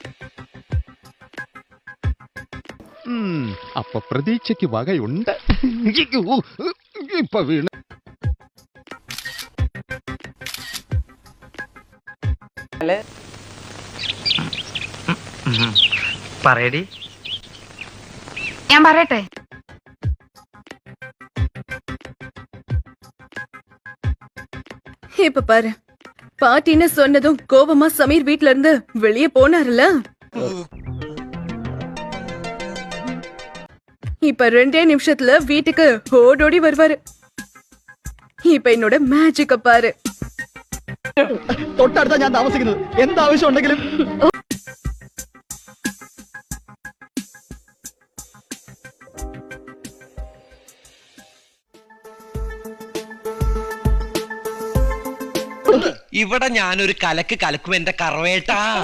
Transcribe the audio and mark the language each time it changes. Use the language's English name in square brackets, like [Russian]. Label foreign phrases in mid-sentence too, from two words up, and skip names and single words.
[Malayalam] അപ്പൊ പ്രതീക്ഷയ്ക്ക് വകയുണ്ട്. ഇപ്പൊ വീണ് പറയടി. ഞാൻ പറയട്ടെ? [Tamil] இப்ப பாரு, பாட்டின்னு சொன்னதும் கோபமா சமீர் வீட்ல இருந்து வெளியே போனாருல. இப்ப 2 நிமிஷத்துல வீட்டுக்கு ஓடோடி வருவாரு. இப்ப என்னோட மேஜிக்க பாரு. [Malayalam] തൊട്ടടുത്താ ഞാൻ താമസിക്കുന്നത്. എന്താവശ്യം ഉണ്ടെങ്കിലും ഇവിടെ ഞാനൊരു കലക്ക് കലക്കും എന്റെ കറവേട്ടാ.